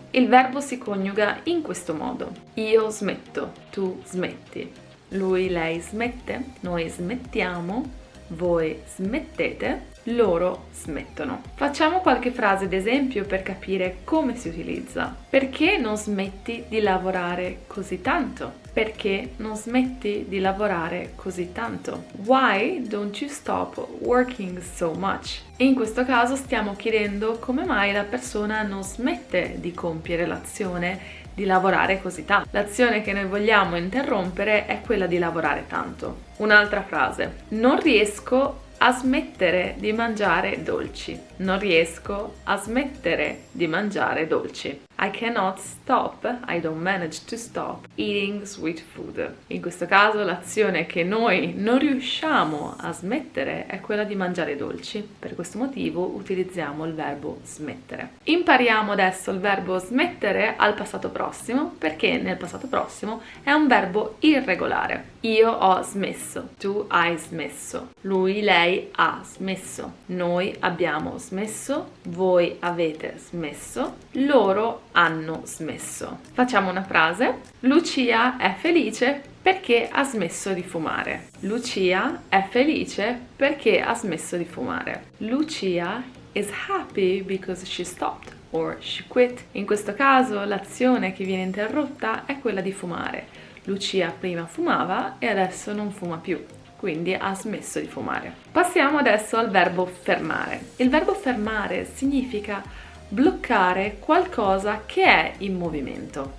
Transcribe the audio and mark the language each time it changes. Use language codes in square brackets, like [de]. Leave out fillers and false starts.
[it] Il verbo si coniuga in questo modo: io smetto, tu smetti, lui, lei smette, noi smettiamo, voi smettete, loro smettono. Facciamo qualche frase d'esempio per capire come si utilizza. Perché non smetti di lavorare così tanto? Perché non smetti di lavorare così tanto? [en] Why don't you stop working so much? [it] In questo caso stiamo chiedendo come mai la persona non smette di compiere l'azione di lavorare così tanto. L'azione che noi vogliamo interrompere è quella di lavorare tanto. Un'altra frase: non riesco a smettere di mangiare dolci. Non riesco a smettere di mangiare dolci. [en] I cannot stop, I don't manage to stop eating sweet food. [it] In questo caso l'azione che noi non riusciamo a smettere è quella di mangiare dolci. Per questo motivo utilizziamo il verbo smettere. Impariamo adesso il verbo smettere al passato prossimo, perché nel passato prossimo è un verbo irregolare. Io ho smesso, tu hai smesso, lui, lei ha smesso, noi abbiamo smesso, voi avete smesso, loro hanno smesso. Facciamo una frase. Lucia è felice perché ha smesso di fumare. Lucia è felice perché ha smesso di fumare. [en] Lucia is happy because she stopped or she quit. [it] In questo caso l'azione che viene interrotta è quella di fumare. Lucia prima fumava e adesso non fuma più, quindi ha smesso di fumare. Passiamo adesso al verbo fermare. Il verbo fermare significa bloccare qualcosa che è in movimento.